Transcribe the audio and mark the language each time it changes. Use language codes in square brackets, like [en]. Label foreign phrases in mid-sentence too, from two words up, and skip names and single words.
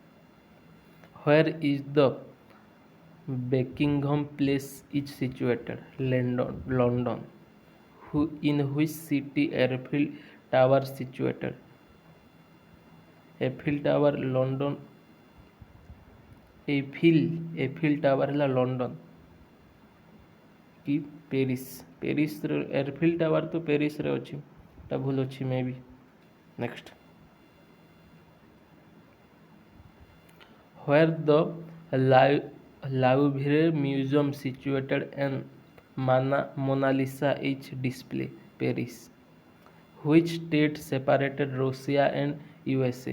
[en] Where is the Buckingham Place is situated, London. In which city Eiffel Tower situated? [or] Eiffel Tower, London. Eiffel Tower ହେଲା ଲଣ୍ଡନ କି ପ୍ୟାରିସ୍? ପ୍ୟାରିସ୍ରେ ଏଫିଲ୍ ଟାୱାର ତ ପ୍ୟାରିସ୍ରେ ଅଛି, ଏଟା ଭୁଲ ଅଛି ମେ ବି। ନେକ୍ସଟ, [en] where the Louvre Museum situated and Mona Lisa is displayed? Paris. Which state separated Russia and USA?